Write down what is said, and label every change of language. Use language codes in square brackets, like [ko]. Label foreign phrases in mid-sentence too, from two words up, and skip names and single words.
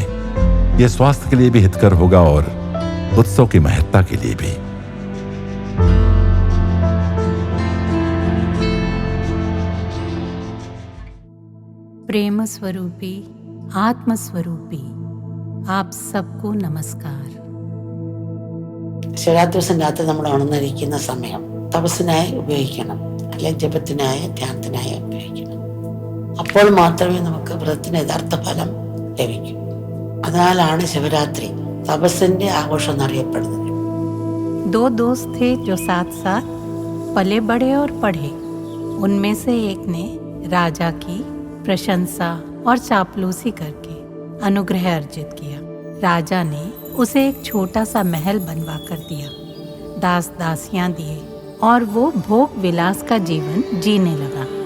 [hi] यह स्वास्थ्य के लिए भी हितकर होगा और उत्सव की महत्ता के लिए भी। प्रेम स्वरूपी, आत्म स्वरूपी आप सबको नमस्कार। [ml] ശിവരാത്രി ദിവസം രാത്രി നമ്മൾ ഉണർന്നിരിക്കുന്ന സമയം തപസ്സിനായി ഉപയോഗിക്കണം, അല്ലെങ്കിൽ ജപത്തിനായി, ധ്യാനത്തിനായി ഉപയോഗിക്കണം. അപ്പോൾ മാത്രമേ നമുക്ക് വ്രതത്തിന് യഥാർത്ഥ ഫലം ലഭിക്കൂ. അതിനാലാണ് ശിവരാത്രി തപസ്സിന്റെ ആഘോഷം എന്നറിയപ്പെടുന്നത്. [hi] दो दोस्त थे जो साथ साथ पले बड़े और पढ़े। उनमें से एक ने राजा की प्रशंसा और चापलूसी करके अनुग्रह अर्जित किया। राजा ने उसे एक छोटा सा महल बनवा कर दिया, दास दासियां दिए और वो भोग विलास का जीवन जीने लगा।